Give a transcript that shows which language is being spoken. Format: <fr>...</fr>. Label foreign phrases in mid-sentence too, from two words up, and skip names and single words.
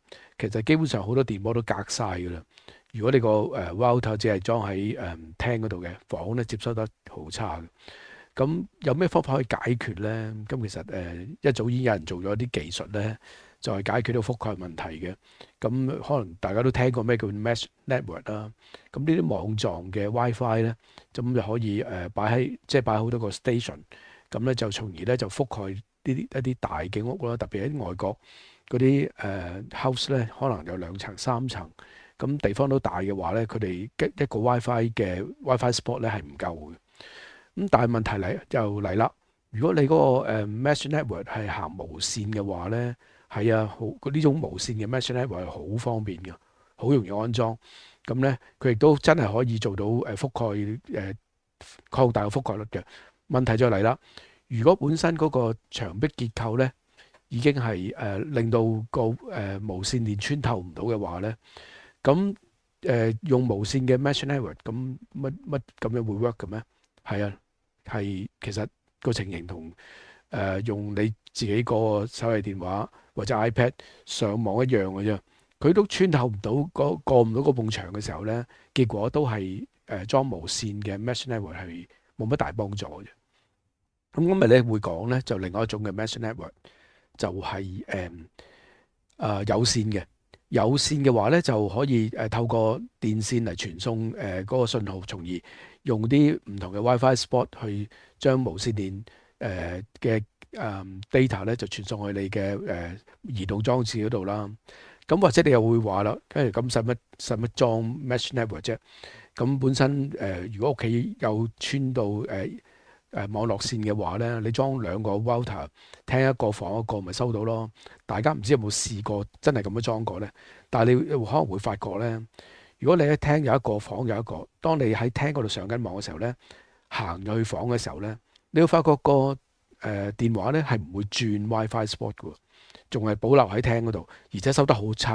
<yue>其實基本上好多電波都隔晒㗎啦。如果你個router 只係裝喺廳嗰度嘅房咧，接收得好差嘅。咁有咩方法可以解決咧？咁其實一早已經有人做咗啲技術咧，就係解決到覆蓋問題嘅。咁可能大家都聽過咩叫</yue> <en>mesh network</en> <yue>啦。咁呢啲網狀嘅 WiFi 咧，咁就可以擺好多個 station，咁咧就從而咧就覆蓋呢啲一啲大嘅屋啦，特別喺外國嗰啲house 咧，可能有2層3層，咁地方都大嘅話咧，佢哋一個</yue> <en>WiFi spot</en> <yue>咧係唔夠嘅。咁但係問題嚟啦，如果你嗰個</yue> <en>mesh network</en> <yue>係行無線嘅話咧，係啊，呢種無線嘅</yue> <en>mesh network</en> <yue>係好方便嘅，好容易安裝。咁咧佢亦都真係可以做到覆蓋擴大個覆蓋率嘅。問題就嚟啦，如果本身嗰個牆壁結構咧已經係令到個無線連穿透唔到嘅話咧，咁用無線嘅</yue> <en>mesh network</en> <yue>咁乜咁樣會 work 嘅咩？係啊。係其實個情形同用你自己個手提電話或者 iPad 上網一樣嘅啫，佢都穿透唔到過唔到嗰埲牆嘅時候咧，結果都係裝無線嘅</yue> <en>mesh network</en> <yue>係冇乜大幫助嘅。咁今日咧會講咧就另外一種嘅</yue> <en>mesh network</en> <yue>就係有線嘅。有線嘅話咧就可以透過電線嚟傳送嗰個信號，從而用啲唔同嘅</yue> <en>WiFi spot</en> <yue>去將無線電嘅data 咧就傳送去你嘅移動裝置嗰度啦。咁或者你又會話啦，跟住咁使乜裝</yue> <en>mesh network</en> <yue>啫？咁本身如果屋企有穿到網絡線嘅話咧，你裝2個 router，聽一個房一個咪收到咯。大家唔知有冇試過真係咁樣裝過咧？但係你可能會發覺咧，如果你喺廳有一個房有一個，當你喺廳嗰度上緊網嘅時候咧，行入去房嘅時候咧，你會發覺個電話咧係唔會轉</yue> <en>WiFi spot</en> <yue>嘅，仲係保留喺廳嗰度，而且收得好差。</yue>